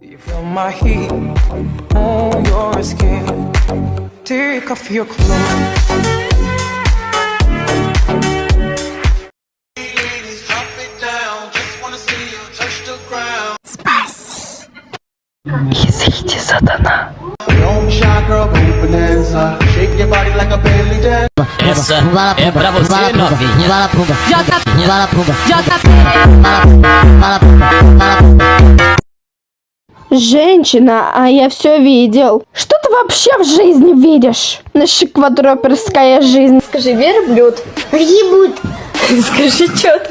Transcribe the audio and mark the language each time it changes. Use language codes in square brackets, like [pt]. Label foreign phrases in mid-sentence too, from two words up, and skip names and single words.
[en] Feel my heat on your skin. Take off your clothes. [ru] Изыди, сатана. [pt] Essa é pra você, novinha. [ru] Женщина, а я все видел. Что ты вообще в жизни видишь? Наша квадроперская жизнь. Скажи, верблюд. Въебут. Скажи четко.